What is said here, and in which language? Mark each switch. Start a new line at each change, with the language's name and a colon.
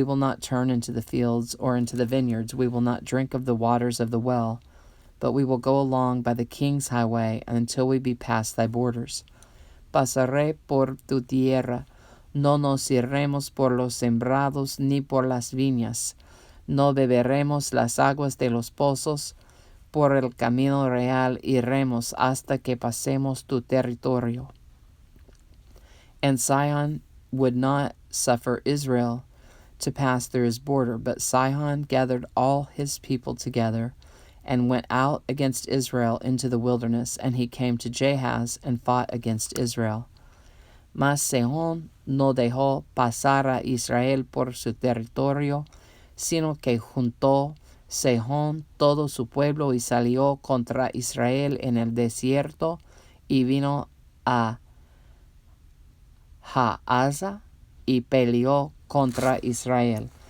English: We will not turn into the fields or into the vineyards. We will not drink of the waters of the well, but we will go along by the king's highway until we be past thy borders.
Spanish: Pasaré por tu tierra. No nos iremos por los sembrados ni por las viñas. No beberemos las aguas de los pozos. Por el camino real iremos hasta que pasemos tu territorio.
English: And Sihon would not suffer Israel to pass through his border, but Sihon gathered all his people together and went out against Israel into the wilderness, and he came to Jahaz and fought against Israel.
Spanish: Mas Sihon no dejó pasar a Israel por su territorio, sino que juntó Sihon todo su pueblo y salió contra Israel en el desierto y vino a Jaaza y peleó contra Israel.